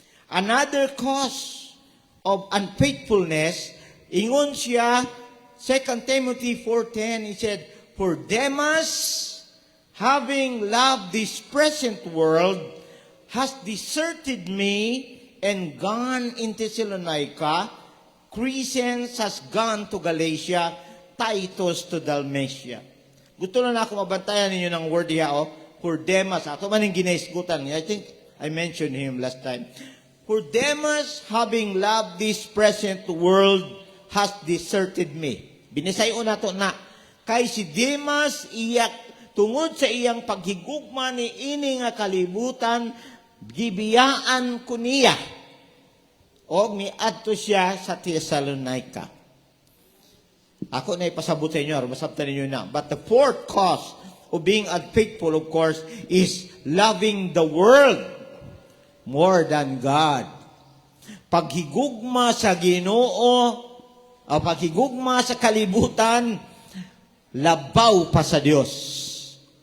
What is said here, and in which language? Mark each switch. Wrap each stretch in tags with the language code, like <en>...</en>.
<en>Another cause of unfaithfulness,</en> <ceb>ingon siya,</ceb> <en>2 Timothy 4:10, he said, "For Demas, having loved this present world, has deserted me and gone into Thessalonica. Crescens has gone to Galatia, Titus to Dalmatia."</en> <ceb>Gusto na ako mabantayan ninyo ng word niya, for Demas. Ato man yung ginaisgutan niya.</ceb> <en>I think I mentioned him last time. For Demas, having loved this present world, has deserted me.</en> <ceb>Binisayo na to na. Kay si Demas, tungod sa iyang paghigugma ni ini nga kalibutan, gibiyaan ko niya. O miadto siya sa Thessalonica. Ako na ipasabot sa inyo, masabtan ninyo na.</ceb> <en>But the fourth cause of being unfaithful, of course, is loving the world more than God.</en> <ceb>Paghigugma sa Ginoo, o paghigugma sa kalibutan, labaw pa sa Dios.</ceb>